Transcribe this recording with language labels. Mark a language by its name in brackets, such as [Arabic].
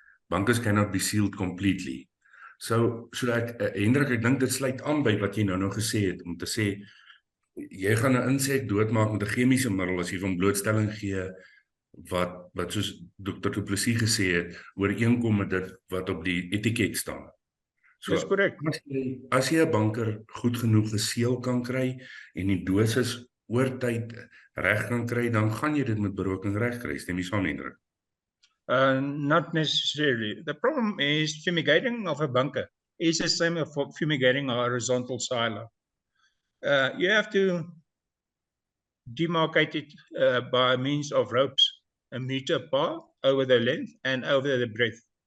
[English] Bunkers cannot be sealed completely. [Afrikaans] So Hendrik, ek dink dit sluit aan by wat jy nou gesê het, om te sê, jy gaan 'n insek doodmaak met 'n chemiese middel as jy hom blootstelling gee, wat soos Dr. Du Plessis gesê het, ooreenkom met dit wat op die etiket staan. So, dis korrek. As jy 'n banker goed genoeg geseël kan kry en die dosis oor tyd reg kan kry, dan gaan jy dit met beroking reg kry. Stem jy saam, Hendrik? [English] Not necessarily. The problem is fumigating of a bunker is the same as fumigating a horizontal silo. You have to demarcate it by means of ropes, a meter apart over the length and over the breadth.